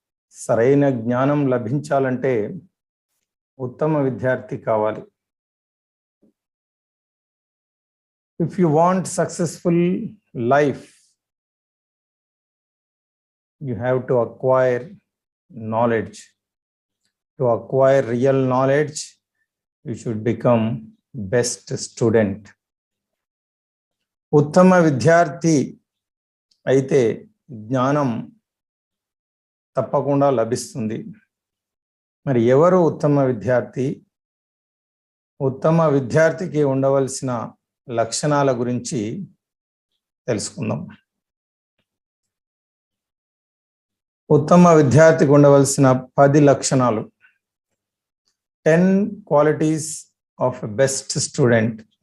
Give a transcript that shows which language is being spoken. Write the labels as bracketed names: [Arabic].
[Telugu] సరైన జ్ఞానం లభించాలంటే ఉత్తమ విద్యార్థి కావాలి. [English] If you want successful life, you have to acquire knowledge. To acquire real knowledge, you should become best student. [Telugu] ఉత్తమ విద్యార్థి అయితే జ్ఞానం తప్పకుండా లభిస్తుంది. మరి ఎవరు ఉత్తమ విద్యార్థి? ఉత్తమ విద్యార్థికి ఉండవలసిన లక్షణాల గురించి తెలుసుకుందాం. ఉత్తమ విద్యార్థికి ఉండవలసిన 10 లక్షణాలు. [English] 10 qualities of a best student.